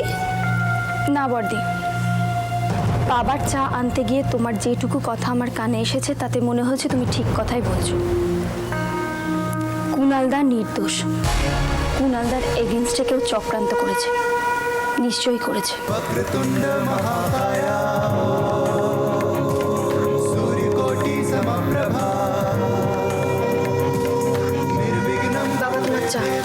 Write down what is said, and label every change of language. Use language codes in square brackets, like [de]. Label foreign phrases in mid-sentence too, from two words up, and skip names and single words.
[bn] না বর্দি, বাবার চা আনতে গিয়ে তোমার যেটুকু কথা আমার কানে এসেছে তাতে মনে হচ্ছে তুমি ঠিক কথাই বলছো। কুনালদা নির্দোষ। কুনালদার এগেনস্টে কেউ চক্রান্ত করেছে, নিশ্চয়ই করেছে। [sa] वक्रतुंड महाकाया सूर्यकोटि समप्रभा निर्विघ्नं [bn] বাবা, তোমার চা।